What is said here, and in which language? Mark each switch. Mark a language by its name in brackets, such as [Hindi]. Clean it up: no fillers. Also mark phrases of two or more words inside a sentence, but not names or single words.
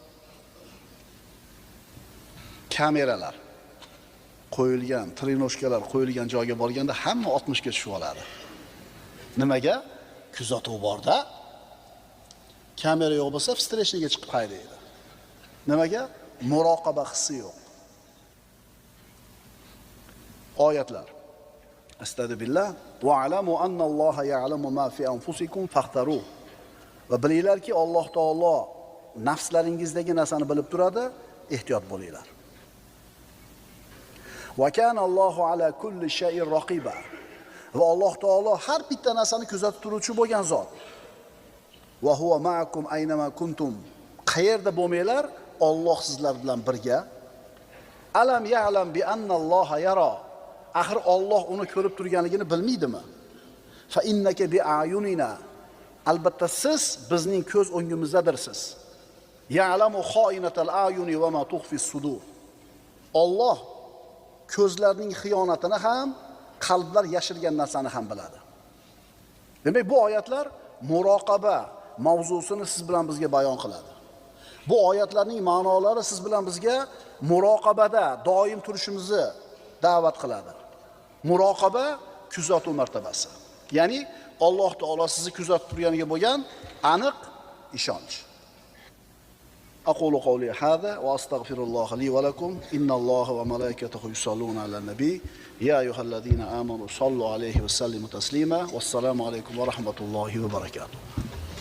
[Uzbek] Kameralar qo'yilgan, trenoshkalar qo'yilgan joyga borganda hamma 60 ga tushib oladi. Nimaga? Kuzatuv borda. Kamera yo'q bo'lsa, streshniga chiqib haydaydi. Nimaga? Muroqaba hissi yo'q. Oyatlar. [Arabic] أستغفر الله واعلموا أن الله يعلم ما في أنفسكم فاحذروه. [Uzbek] Va bilinglarki, Alloh taolo nafslaringizdagi narsani bilib turadi, ehtiyot bo'linglar. [Arabic] وكان الله على كل شيء رقيبا. [Uzbek] Va Alloh taolo har bitta narsani kuzatib turuvchi bo'lgan zot. [Arabic] وهو معكم أينما كنتم. [Uzbek] Qayerda bo'lmanglar, Alloh sizlar bilan birga. [Arabic] ألم يعلم بأن الله يرى. [Uzbek] Axir Alloh uni ko'rib turganligini bilmaydimi? [Arabic] فإنك بأعيننا. [Uzbek] Albatta siz bizning ko'z o'ngimizdadirsiz. [Arabic] يعلم خائنة الأعين وما تخفي الصدور. [Uzbek] Alloh ko'zlarning xiyonatini ham, qalblar yashirgan narsani ham biladi. Demak, bu oyatlar muroqaba mavzusini siz bilan bizga bayon qiladi. Bu oyatlarning ma'nolari siz bilan bizga muroqabada doim turishimizni da'vat qiladi. Muroqaba kuzatuv martabasi. Ya'ni Alloh taolo sizni kuzatib turganiga bo'lgan aniq ishonch. [Arabic] أقول قولي هذا وأستغفر الله لي ولكم إن الله وملائكته يصلون على النبي يا أيها الذين آمنوا صلوا عليه وسلموا تسليما والسلام عليكم ورحمة الله وبركاته.